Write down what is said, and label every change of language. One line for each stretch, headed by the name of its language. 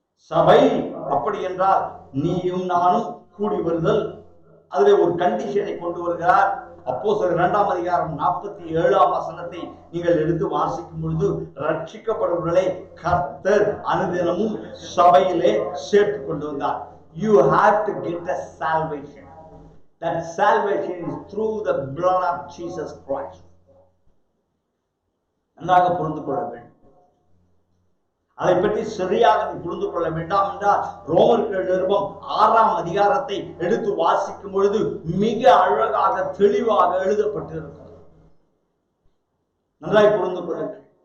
Tamil: சபை அப்படி என்றால் நீயும் நானும் கூடி வருதல், அதிலே ஒரு கண்டிஷனை கொண்டு வருகிறார். அப்போஸ்தலர் 2ஆம் அதிகாரம் 47ஆம் வசனத்தை நீங்கள் எடுத்து வாசிக்கும் பொழுது, ரட்சிக்கப்படுவர்களை கர்த்தர் அனுதினமும் சபையிலே சேர்த்து கொண்டு வந்தார்.
English: You have to get a salvation. That salvation is through the blood of Jesus Christ.
Tamil: நன்றாக புரிந்து கொள்ள வேண்டும். அதை பற்றி சரியாக நீ புரிந்து கொள்ள வேண்டாம் என்றால் ரோமர்கள் நிருபம் 6ஆம் அதிகாரத்தை எடுத்து வாசிக்கும் பொழுது மிக அழகாக தெளிவாக எழுதப்பட்டிருக்கிறது. நன்றாய் புரிந்து கொள்ளுங்கள்.